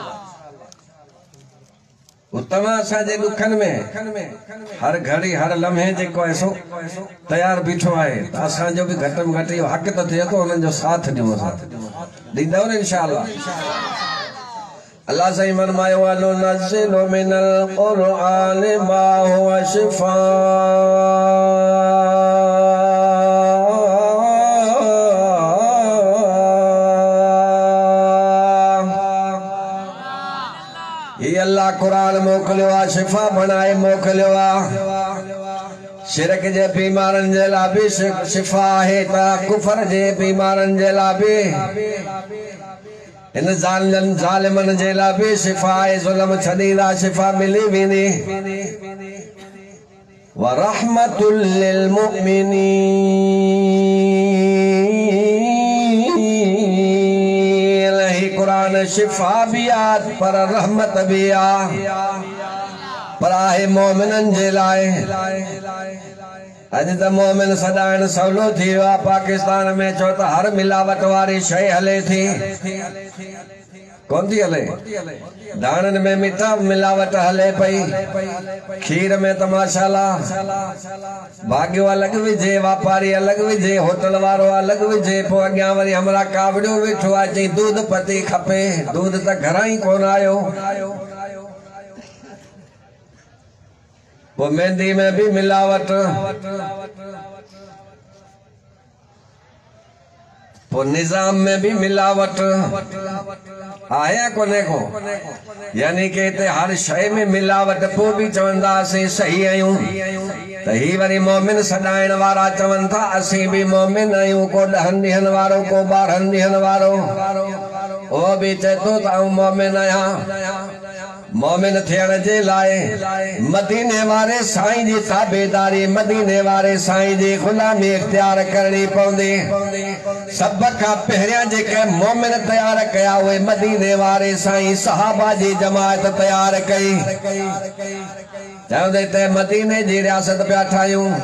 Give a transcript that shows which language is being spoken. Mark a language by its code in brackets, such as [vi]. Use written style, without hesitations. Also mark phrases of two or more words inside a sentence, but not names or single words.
[sd] तव्हां असांजे ॾुखनि में हर घड़ी हर लम्हे जेको ऐसो तयार बीठो आहे त असांजो बि घटि में घटि इहो हक़ त थिए थो उन्हनि जो साथ ॾियूं ॾींदव न इंशाअल्लाह। الله سائين فرمايو [ar] وننزل من القرآن ما هو شفاء ये अल्लाह [sd] कुरान मोकिलियो आहे शिफ़ा बणाए मोकिलियो आहे शिरक जे बीमारनि जे लाइ बि शिफ़ा आहे त कुफर जे बीमारनि जे लाइ बि इन ज़ालिमनि जे लाइ बि शिफ़ा आहे ज़ुल्म छॾींदा शिफ़ा मिली वेंदी [ar] ورحمة للمؤمنين [sd] ही कुरान शिफ़ा भी आहे पर रहमत भी आहे पर आहे मोमिननि जे लाइ अॼु त मोमिन सदाइण सवलो थी वियो आहे पाकिस्तान में छो त हर मिलावट वारी शइ हले थी कौन थी हले दाणन में मीठा मिलावट हले पई खीर में तो माशाल्लाह भाग्यो अलग विझे वापारी अलग विझे होटल वारो अलग विझे पो अग्यां वरी हमरा कावड़ियो वेठो आ चई दूध पती खपे दूध त घरा ही कोन आयो वो मेहंदी में भी मिलावट वो निजाम में भी मिलावट आया कोने को यानी के ते हर शय में मिलावट पो भी चवंदा से सही आयूं त ही वरी मोमिन सदाइण वारा चवन था असी भी मोमिन आयूं को 10 ॾींहनि वारो को 12 ॾींहनि वारो ओ भी चए तो त मोमिन आया मोमिन थियण जे लाए मदीने वारे साईं जी ताबेदारी मदीने वारे साईं जी गुलामी इख्तियार करनी पवंदी सब का पहिरियां जेके मोमिन तैयार कया हुए मदीने वारे साईं सहाबा जी जमात तैयार कई चवंदे ते मदीने जी रियासत पिया ठायूं